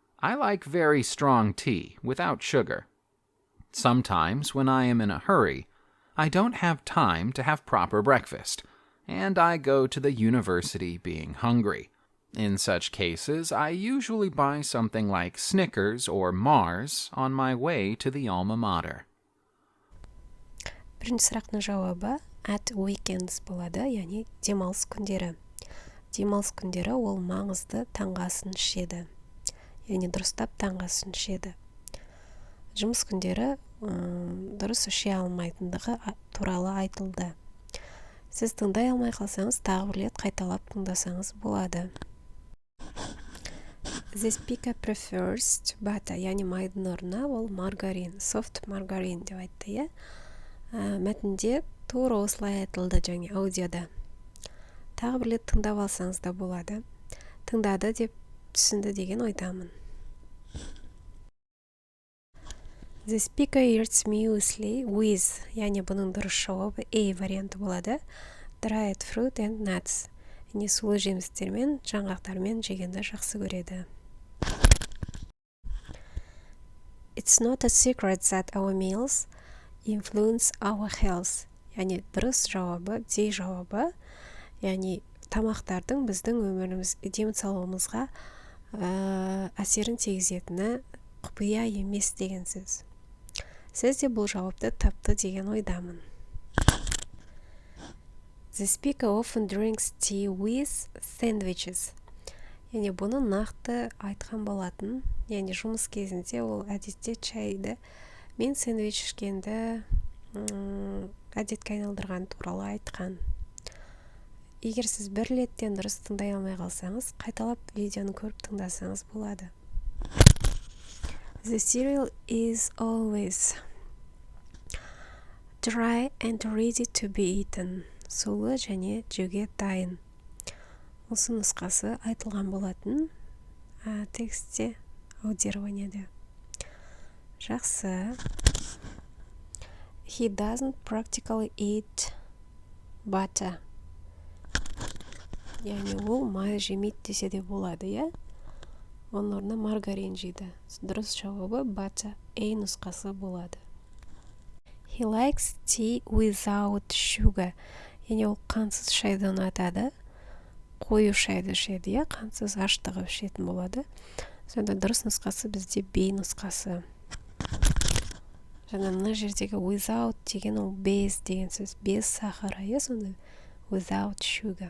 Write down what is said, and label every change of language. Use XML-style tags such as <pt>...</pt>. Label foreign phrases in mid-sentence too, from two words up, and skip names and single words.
<en>I like very strong tea without sugar. Sometimes, when I am in a hurry, I don't have time to have proper breakfast, and I go to the university being hungry. In such cases, I usually buy something like Snickers or Mars on my way to the alma mater.</en> <kk>Бірінші сұрақтың жауабы</kk> <en>at weekends</en> <kk>болады, яғни демалыс күндері. Демалыс күндері ол маңызды таңғы асын ішеді. Яғни дұрыстап таңғы асын ішеді. Жұмыс күндері дұрыс іше алмайтындығы туралы айтылды. Сіз тыңдай алмай қалсаңыз, тағы бір рет қайталап тыңдасаңыз болады.</kk> <en>The speaker prefers butter,</en> <kk>яғни майдың орнына ол маргарин,</kk> <en>soft margarine</en> <kk>деп айтты, иә? Мәтінде тура осылай айтылды және аудиода. Тағы бір рет тыңдап алсаңыз да болады. Тыңдады деп түсінді деген ойдамын.</kk> <en>The speaker eats muesli with,</en> <kk>яғни бұның дұрыс жауабы A варианты болады.</kk> <en>Dried fruit and nuts.</en> <kk>Яғни сулы жемістермен, жаңғақтармен жегенді жақсы көреді.</kk> <en>It's not a secret that our meals influence our health.</en> <kk>Яғни дұрыс жауабы, D жауабы. Яғни тамақтардың біздің өміріміз, денсаулығымызға әсерін тигізетіні құпия емес деген сөз. Сіз де бұл жауапты тапты деген ойдамын.</kk> <en>The speaker often drinks tea with sandwiches.</en> <kk>Яғни бұны нақты айтқан болатын. Яғни жұмыс кезінде ол әдетте чайды мен сэндвич ішкенді әдетке айналдырған туралы айтқан. Егер сіз бір реттен дұрыс тыңдай алмай қалсаңыз, қайталап видеоны көріп тыңдасаңыз болады.</kk> <en>The cereal is always dry and ready to be eaten.</en> <kk>Сулы және жеуге дайын. Осы нұсқасы айтылған болатын текстте, аудированиеде. Жақсы.</kk> <en>He doesn't practically eat butter.</en> <kk>Яғни ол май жемейді десе де болады, иә? Оның орнына маргарин жейді. Дұрыс жауабы butter, A нұсқасы болады.</kk> <en>He likes tea without sugar.</en> <kk>Яғни ол қансыз шайды ұнатады. Қою шайды ішеді, иә? Қансыз аштығы ішетін болады. Сонда дұрыс нұсқасы бізде B нұсқасы. Жаңа мына жердегі without деген ол без деген сөз.</kk> <ru>Без сахара,</ru> <kk>иә? Сонда</kk> <en>without sugar.</en>